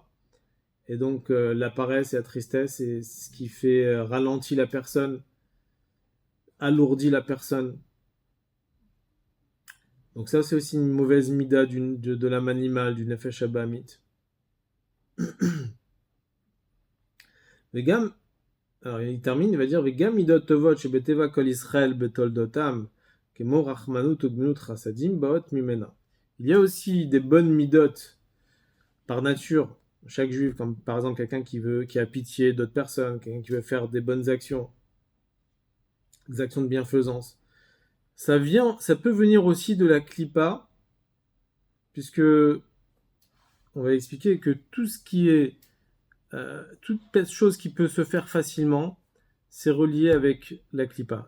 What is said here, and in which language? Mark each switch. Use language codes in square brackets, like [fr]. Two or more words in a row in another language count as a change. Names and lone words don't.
[fr] Et donc la paresse et la tristesse, c'est ce qui fait ralentir la personne, alourdit la personne. Donc ça, c'est aussi une mauvaise mida de l'âme animale, du [he] נפש הבהמית. Vegam, [fr] alors il termine, il va dire [he] וגם מידות טובות שבטבע כל ישראל בתולדותם כמו רחמנות וגמילות חסדים באות ממנה. [fr] Il y a aussi des bonnes midot par nature, chaque juif, comme par exemple quelqu'un qui a pitié d'autres personnes, quelqu'un qui veut faire des bonnes actions, des actions de bienfaisance. Ça peut venir aussi de la klipa, puisque on va expliquer que tout ce qui est toute chose qui peut se faire facilement, c'est relié avec la klipa.